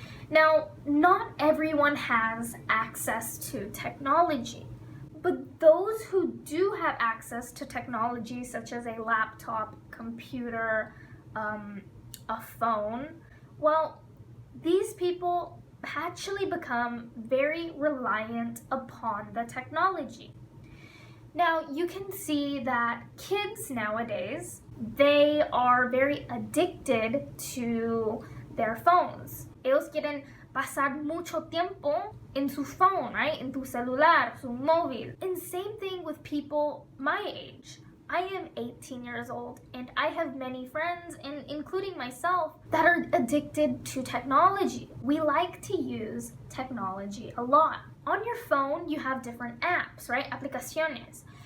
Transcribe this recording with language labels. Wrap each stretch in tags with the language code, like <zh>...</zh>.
<en>Now, not everyone has access to technology, but those who do have access to technology, such as a laptop, computer, a phone, well, these people actually become very reliant upon the technology. Now, you can see that kids nowadays, they are very addicted to their phones.</en> <es>Ellos quieren pasar mucho tiempo en su phone, right? En tu celular, su móvil.</es> <en>And same thing with people my age. I am 18 years old and I have many friends, and including myself, that are addicted to technology. We like to use technology a lot. On your phone, you have different apps, right? Aplicaciones.</en>